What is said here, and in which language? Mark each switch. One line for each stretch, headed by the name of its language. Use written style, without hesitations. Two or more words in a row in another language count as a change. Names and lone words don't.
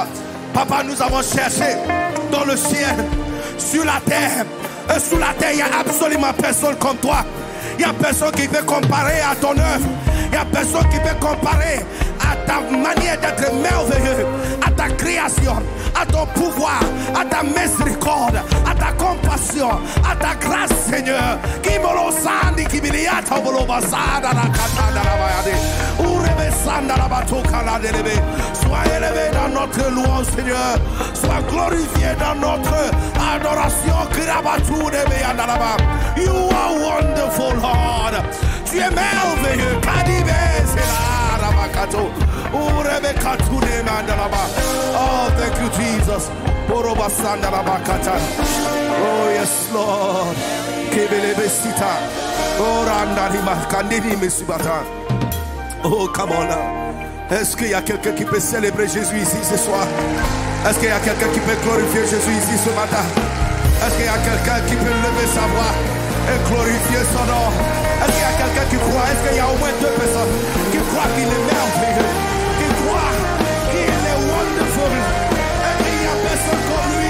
French: Papa, nous avons cherché dans le ciel, sur la terre, et sous la terre il y a absolument personne comme toi. Il y a personne qui peut comparer à ton œuvre. Il y a personne qui peut comparer à ta manière d'être merveilleux, à ta création, à ton pouvoir, à ta miséricorde, à ta compassion, à ta grâce, Seigneur. Kimolo sandi kibiliata bolo basada la katana la bayade. Urebe Sois élevé dans notre louange, Seigneur. Sois glorifié dans notre adoration.
English: You are wonderful, Lord.
French: Tu es merveilleux.
English: Oh, thank you, Jesus. Oh, yes, Lord. Oh, come on now.
French: Est-ce qu'il y a quelqu'un qui peut célébrer Jésus ici ce soir? Est-ce qu'il y a quelqu'un qui peut glorifier Jésus ici ce matin? Est-ce qu'il y a quelqu'un qui peut lever sa voix et glorifier son nom? Est-ce qu'il y a quelqu'un qui croit? Est-ce qu'il y a au moins 2 personnes qui croient qu'il est merveilleux, qui croient qu'il est wonderful, et qu'il n'y a personne comme lui?